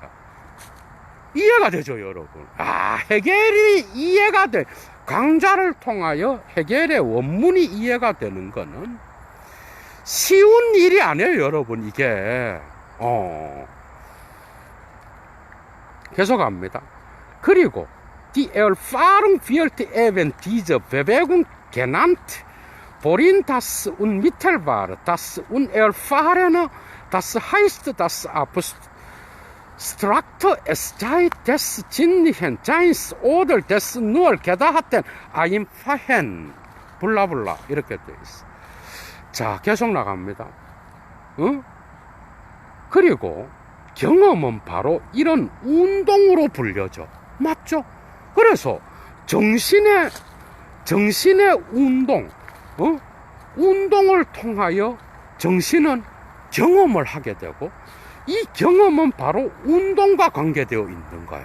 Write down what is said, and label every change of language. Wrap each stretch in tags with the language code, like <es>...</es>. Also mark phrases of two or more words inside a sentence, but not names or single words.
<ko>이해가 되죠, 여러분? 헤겔이 이해가 돼. 강좌를 통하여 헤겔의 원문이 이해가 되는 거는 쉬운 일이 아니에요, 여러분, 이게. 계속합니다.</ko> <de>그리고 Die Erfahrung wird eben diese Bewegung genannt, worin das Unmittelbare, das Unerfahrene, das heißt das Abstrakte, es sei des sinnlichen Seins oder des nur Gedachten einfachen,</de> <ko>블라블라 이렇게 되어 있어. 자, 계속 나갑니다. 그리고 경험은 바로 이런 운동으로 불려져. 맞죠? 그래서 정신의 운동, 운동을 통하여 정신은 경험을 하게 되고, 이 경험은 바로 운동과 관계되어 있는 거야.</ko>